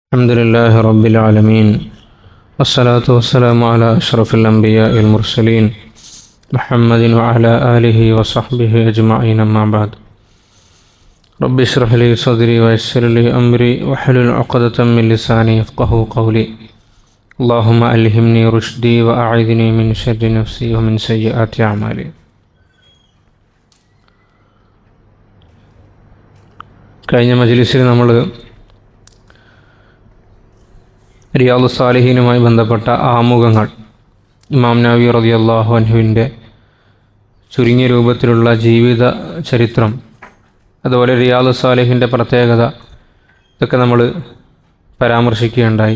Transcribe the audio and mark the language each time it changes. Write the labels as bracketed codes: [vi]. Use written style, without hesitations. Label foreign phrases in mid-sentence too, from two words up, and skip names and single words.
[ar] الحمد لله رب العالمين والصلاة والسلام على أشرف الأنبياء المرسلين محمد وعلى آله وصحبه أجمعين أما بعد رب اشرح لي صدري ويسر لي أمري واحلل عقدة من لساني يفقهوا قولي اللهم ألهمني رشدي وأعذني من شر نفسي ومن سيئات أعمالي. [ml] കഴിഞ്ഞ മജ്‌ലിസിൽ നമ്മൾ റിയാദു സാലിഹീനുമായി ബന്ധപ്പെട്ട ആമുഖങ്ങൾ, ഇമാം നവവി റളിയല്ലാഹു അൻഹുവിൻ്റെ ചുരുങ്ങിയ രൂപത്തിലുള്ള ജീവിത ചരിത്രം, അതുപോലെ റിയാദു സാലിഹിൻ്റെ പ്രത്യേകത, ഇതൊക്കെ നമ്മൾ പരാമർശിക്കുകയുണ്ടായി.